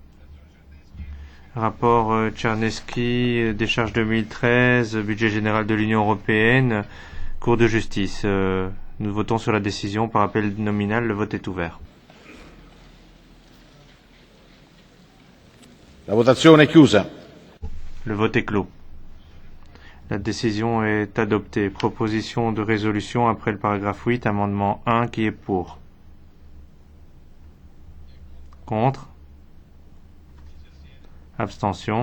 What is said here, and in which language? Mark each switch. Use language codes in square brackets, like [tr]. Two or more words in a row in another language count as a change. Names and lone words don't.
[fr] Rapport Czarnecki, décharge 2013, budget général de l'Union européenne, Cour de justice. Nous votons sur la décision par appel nominal. Le vote est ouvert. [it] La votazione è chiusa. [fr] Le vote est clos. La décision est adoptée. Proposition de résolution après le paragraphe 8, amendement 1, qui est pour? Contre? Abstention?